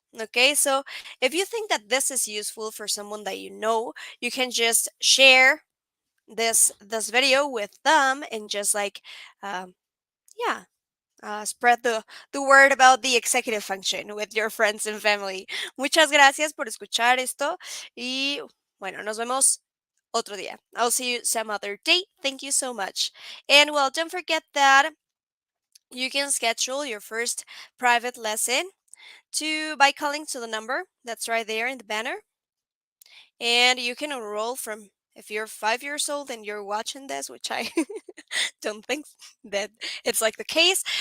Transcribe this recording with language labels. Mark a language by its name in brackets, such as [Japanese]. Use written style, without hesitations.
[English] Okay, so if you think that this is useful for someone that you know, you can just share this video with them and just like um, yeah, spread the word about the executive function with your friends and family. [Spanish] Muchas gracias por escuchar esto y bueno, nos vemos otro día. [English] I'll see you some other day. Thank you so much. And well, don't forget that you can schedule your first private lesson by calling to the number that's right there in the banner. And you can enroll from if you're 5 years old and you're watching this, which I don't think that it's like the case.